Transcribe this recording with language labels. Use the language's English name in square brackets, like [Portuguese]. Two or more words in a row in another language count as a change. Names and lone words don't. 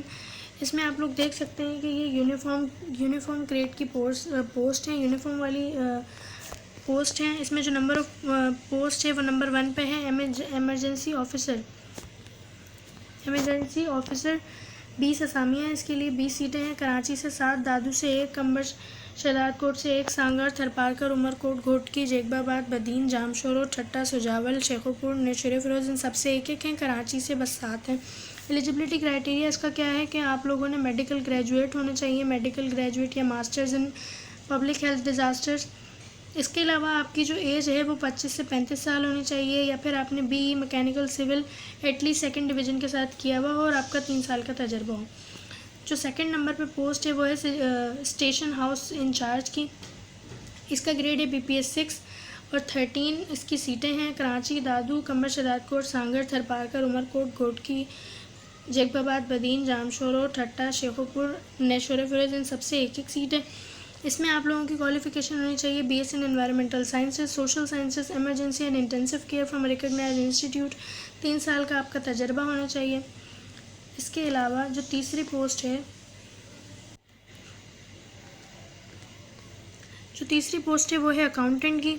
[Urdu] اس میں آپ لوگ دیکھ سکتے ہیں کہ یہ [English] uniform grade [Urdu] کی پوسٹ ہیں، یونیفارم والی پوسٹ ہیں. اس میں جو [English] number of post [Urdu] ہے وہ نمبر 1 پہ ہے, [English] emergency officer [Urdu] 20 اسامیاں اس کے لیے، 20 سیٹیں ہیں. کراچی سے 7، دادو سے 1, قمبر شہدادکوٹ سے 1، سانگھڑ، تھرپارکر، عمرکوٹ، گھوٹکی، جیکب آباد، بدین، جامشورو، ٹھٹہ، سجاول، شیخوپور، نوشہرو فیروز، ان سب سے 1-1 ہیں. کراچی سے بس 7 ہیں. [English] eligibility criteria [Urdu] اس کا کیا ہے کہ آپ لوگوں نے [English] medical graduate [Urdu] ہونے چاہییں, [English] medical graduate या masters in public health disasters. [Urdu] اس کے علاوہ آپ کی جو ایج ہے وہ 25 سے 35 سال ہونی چاہیے، یا پھر آپ نے [English] BE mechanical civil at least 2nd division [Urdu] کے ساتھ کیا ہوا ہو اور آپ کا 3 سال کا تجربہ ہو. جو 2nd نمبر پہ پوسٹ ہے وہ ہے [English] station house incharge [Urdu] کی. اس کا گریڈ ہے BPS 6 اور 13 اس کی سیٹیں ہیں. کراچی، دادو، قمبر شہدادکوٹ، سانگھڑ، تھرپارکر، عمرکوٹ، گھوٹکی، جیکب آباد، بدین، جامشورو، ٹھٹہ، شیخوپور، نوشہرو فیروز، ان سب سے 1-1 سیٹ ہے. اس میں آپ لوگوں کی کوالیفکیشن ہونی چاہیے [English] BS in environmental sciences, social sciences, emergency and intensive care from recognized institute. [Urdu] 3 سال کا آپ کا تجربہ ہونا چاہیے۔ اس کے علاوہ جو تیسری پوسٹ ہے وہ ہے اکاؤنٹنٹ کی.